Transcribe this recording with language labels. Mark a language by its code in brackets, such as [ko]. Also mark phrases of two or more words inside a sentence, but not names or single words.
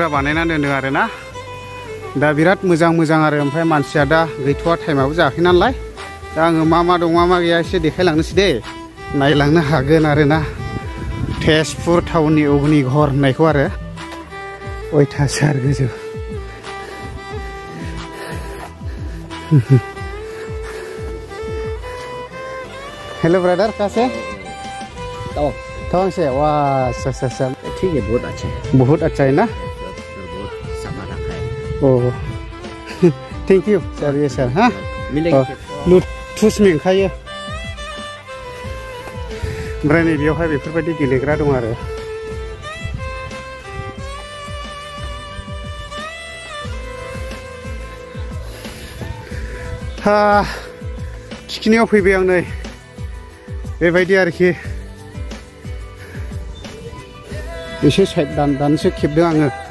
[brx] बानायनानै दोनदों आरोना दा बिराद मोजां आरो ओमफ्राय मानसिया दा गैथ'वा टाइमाबो जायाखै नालाय दा आङो मा दं मा गैया एसे देखायलांनोसै दे नायलांनो हागोन आरोना तेजपुर टाउननि अग्निघर होननायखौ आरो अयथासार गोजौ [en] hello brother [hi] कैसे से वाह अच्छा ठीक है बहुत अच्छा है ना सामान रखा है [en] oh thank you sir [hi] ये सर हाँ मिलेंगे [brx] थुस मेंखायो ओमफ्राय नै बेयावहाय बेफोरबायदि गेलेग्रा दं आरो थिखिनियाव फैबाय आं नै बेबायदि आरोखि एसे साइड दानसो खेबदों आङो